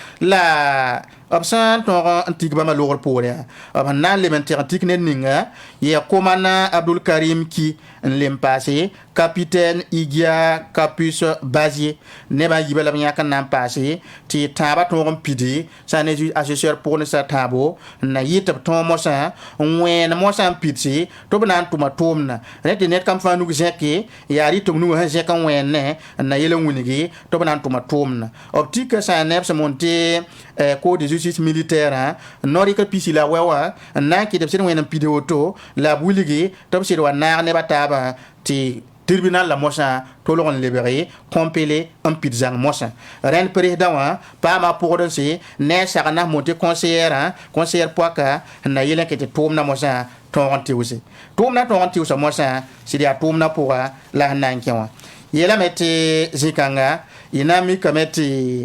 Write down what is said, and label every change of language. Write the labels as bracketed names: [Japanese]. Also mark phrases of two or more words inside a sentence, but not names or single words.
[Mossi] la b sã n tõog n tik bãmba logr poorẽ b sẽn na n leb n tɩg n tik ned ninga yaa komanda Abdul Karim Ki n lem paase capitaine Igia Capus Bazier nebã yiibã yiba la yãk n na n paase tɩ y tãabã tõog n pidi sã ne assesseur pʋgẽ sã tãabo n na yɩ tɩ b tõog mosã n wẽen mosã n pidse tɩ b na n tʋma tʋʋmdã rẽ tɩ ned kam fãa nug zẽke yaa rɩtg nugã sẽn zẽk n wẽenne n na yel n wilgi tɩ b na n tʋma tʋʋmdã b tika sã n neb sẽn mon tɩ [French] code de justice militaire [Mossi] no rɩka pisi la wɛ wã n na n kɩt b sɩd wẽn n pid woto la b wilgi tɩ b sɩd wa naag nebã taabã tɩ tribunal la mosã tolg n lebge kõmpele n pid zãng mosã rẽnd presdã wã paama pʋgdnse ne a sagl na mon tɩ conseillère poaka n na yel n kɩ tɩ tʋʋmdã mosã tõog n tɩʋse tʋʋmdã tõog n tɩʋsa mosã sɩd yaa tʋʋmdã pʋga la sẽn na n kẽ wã yeelame tɩ zĩ-kãnga y na mikame tɩ